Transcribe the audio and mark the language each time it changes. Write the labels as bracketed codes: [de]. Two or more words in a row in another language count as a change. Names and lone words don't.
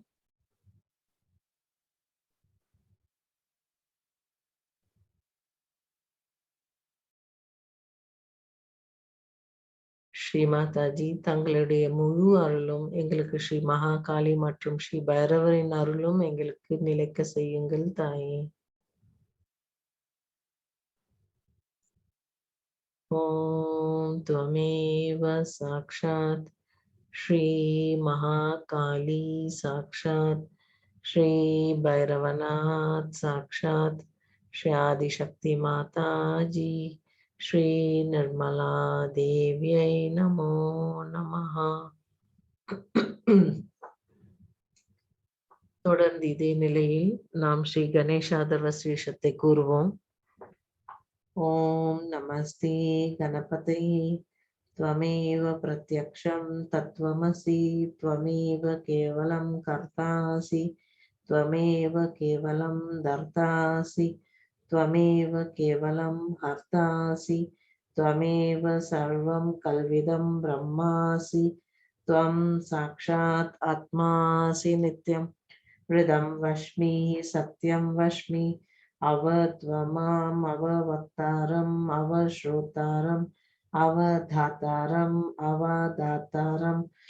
[ta] ஸ்ரீ மாதாஜி, தங்களுடைய முழு அருளும் எங்களுக்கு ஸ்ரீ மகாகாளி மற்றும் ஸ்ரீ பைரவரின் அருளும் எங்களுக்கு நிலைக்க செய்யுங்கள் தாயே. [sa] ஓம் त्वमेव साक्षात् श्री महाकाली साक्षात् श्री भैरवनाथ साक्षात् श्री आदिशक्ति माता जी श्री निर्मला देव्यै नमो नमः. [ta] தொடர்ந்து இதே நிலையில் நாம் ஸ்ரீ கணேசாதர்வ ஸ்ரீஷத்தை கூறுவோம். [sa] ओम् नमस्ते गणपतये त्वमेव प्रत्यक्षं तत्त्वमसि त्वमेव केवलं कर्तासि त्वमेव केवलं दर्तासि त्वमेव केवलं हर्तासि त्वमेव सर्वं कल्विदं ब्रह्मासि त्वं साक्षात् आत्मासि नित्यं हृदं वश्मि सत्यं वश्मि अवत्वमाम् अववक्तारम् अवश्रोतारम् अवधातारम् अवदातारम्